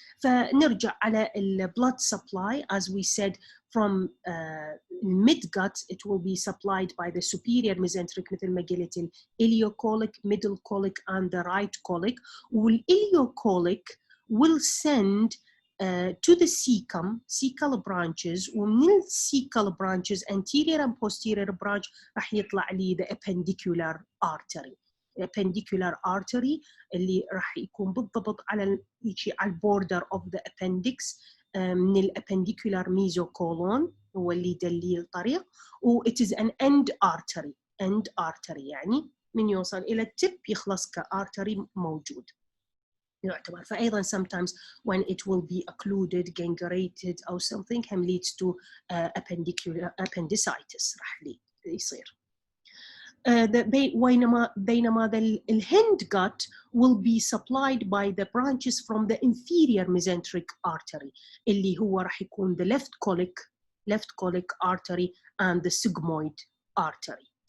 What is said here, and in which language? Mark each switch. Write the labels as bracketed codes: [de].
[en] فنرجع على ال blood supply as we said from mid-gut it will be supplied by the superior mesenteric [ar] مثل ما قلت [en] ال Iliocolic, middle colic and the right colic وال Iliocolic will send to the cecum, cecal branches ومن ال cecal branches anterior and posterior branch [ar] راح يطلع لي [en] the appendicular artery. [ar] appendicular artery اللي راح يكون بالضبط على البوردر of the appendix من الappendicular mesocolon هو اللي يدلي الطريق و [en] it is an end artery [ar] يعني من يوصل إلى التب يخلص كارتري موجود يعتبر. [en] فأيضا sometimes when it will be occluded, gangrene أو something can leads to appendicitis [ar] راح يصير. [en] بينما the hind gut will be supplied by the branches from the inferior mesenteric artery [ar] اللي هو راح يكون [en] the left colic artery and the sigmoid artery.